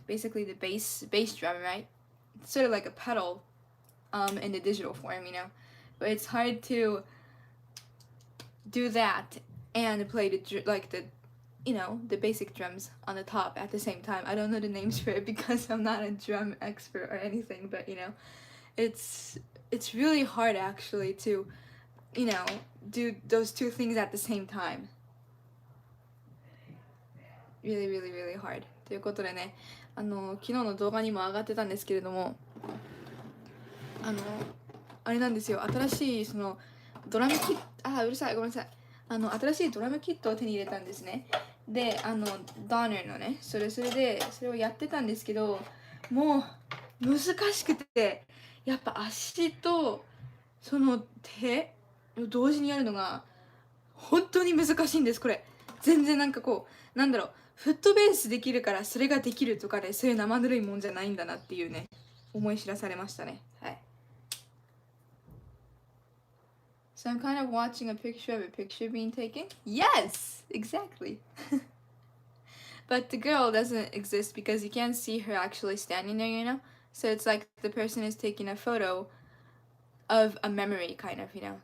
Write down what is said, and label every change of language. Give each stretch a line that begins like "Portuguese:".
English: Basically the bass drum, right? It's sort of like a pedal, in the digital form, you know, but it's hard to do that and play the you know, the basic drums on the top at the same time. I don't know the names for it because I'm not a drum expert or anything, but you know, it's really hard actually to, you know, do those two things at the same time. Really, really, really hard.
Japanese: ということでね、昨日の動画にも上がってたんですけれども、あれなんですよ、新しいそのドラムキット、うるさい、ごめんなさい。新しいドラムキットを手に入れたんですね。で、ダーナーのね、それをやってたんですけど、もう難しくて、やっぱ足とその手を同時にやるのが本当に難しいんです、これ。全然なんかこう、なんだろう、フットベースできるからそれができるとかで、そういう生ぬるいもんじゃないんだなっていうね、思い知らされましたね。はい。
English: So I'm kind of watching a picture of a picture being taken. Yes, exactly. But the girl doesn't exist because you can't see her actually standing there, you know? So it's like the person is taking a photo of a memory, kind of, you know?